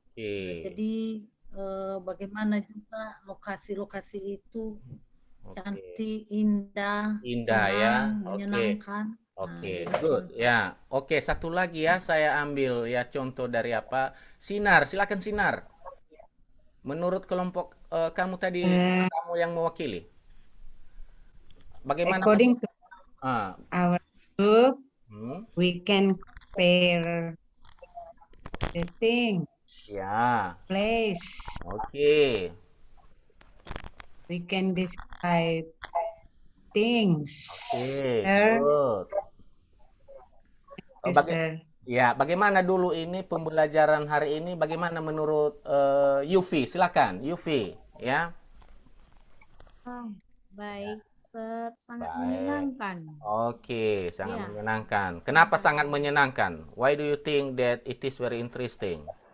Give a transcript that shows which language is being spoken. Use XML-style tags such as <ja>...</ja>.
<id>Jadi bagaimana juga lokasi-lokasi itu cantik, indah, senang, menyenangkan.</id> <en>Oke, good. Ya, oke.</en> <id>Satu lagi ya, saya ambil ya contoh dari apa? Sinar, silakan Sinar. Menurut kelompok kamu tadi, kamu yang mewakili, bagaimana?</id> <en>According to our group, we can compare the things, place. Oke. We can describe things. Good.</en> <id>Bagaimana dulu ini pembelajaran hari ini? Bagaimana menurut Yufi? Silakan, Yufi, ya. Baik, sangat menyenangkan. Oke, sangat menyenangkan. Kenapa sangat menyenangkan?</id> <en>Why do you think that it is very interesting?</en>